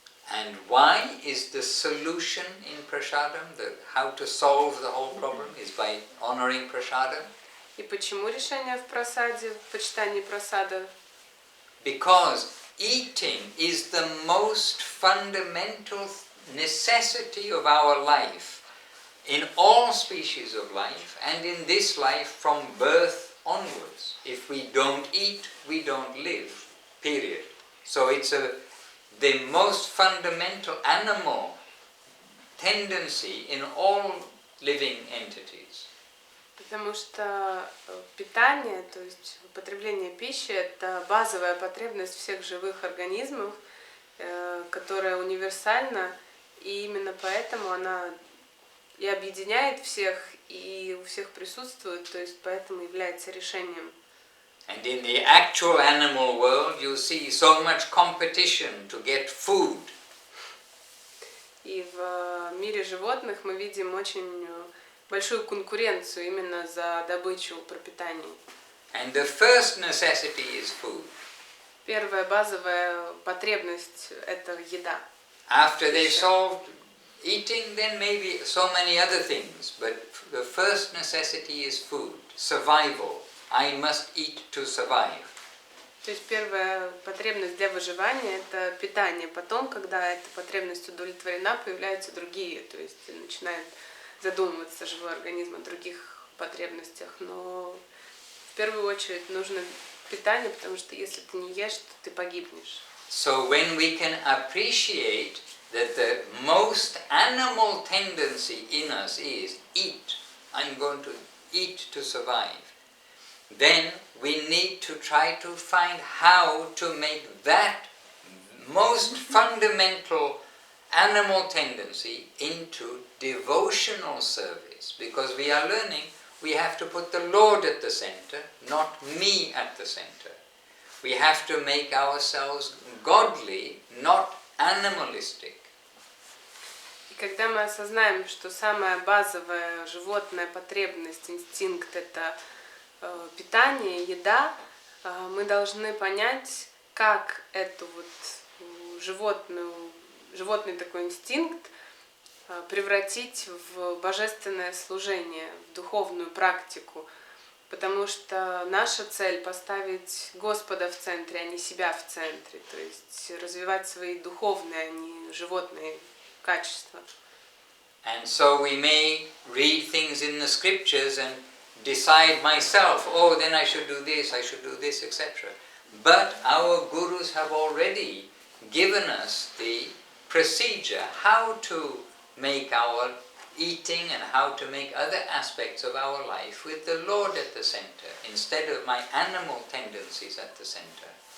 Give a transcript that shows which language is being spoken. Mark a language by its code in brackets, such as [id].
[en] And why is the solution in prasadam? How to solve the whole problem is by honoring prasadam? [ru] И почему решение в прасаде, в почитании прасада? [en] Because eating is the most fundamental necessity of our life, in all species of life, and in this life from birth onwards. If we don't eat, we don't live, period. So it's the most fundamental animal tendency in all living entities. [ru] Потому что питание, то есть употребление пищи, это базовая потребность всех живых организмов, которая универсальна, и именно поэтому она и объединяет всех, и у всех присутствует, то есть поэтому является решением. [en] And in the actual animal world you see so much competition to get food. [ru] И в мире животных мы видим очень большую конкуренцию именно за добычу пропитания. [en] And the first necessity is food. [ru] Первая базовая потребность – это еда. [en] After they've solved eating, then maybe so many other things, but the first necessity is food, survival. I must eat to survive. [ru] То есть первая потребность для выживания – это питание. Потом, когда эта потребность удовлетворена, появляются другие, то есть начинает задумываться живой организм о других потребностях. Но в первую очередь нужно питание, потому что если ты не ешь, то ты погибнешь. [en] So when we can appreciate that the most animal tendency in us is eat, I'm going to eat to survive, then we need to try to find how to make that most fundamental animal tendency into devotional service, because we are learning we have to put the Lord at the center, not me at the center. We have to make ourselves godly, not animalistic. [ru] И когда мы осознаем, что самая базовая животная потребность, инстинкт – это питание, еда, мы должны понять, как эту вот животный такой инстинкт превратить в божественное служение, в духовную практику. Потому что наша цель – поставить Господа в центре, а не себя в центре. То есть развивать свои духовные, а не животные качества. [en] And so we may read things in the scriptures and decide myself, oh, then I should do this, etc. But our gurus have already given us the procedure how to make our eating and how to make other aspects of our life with the Lord at the center, instead of my animal tendencies at the center.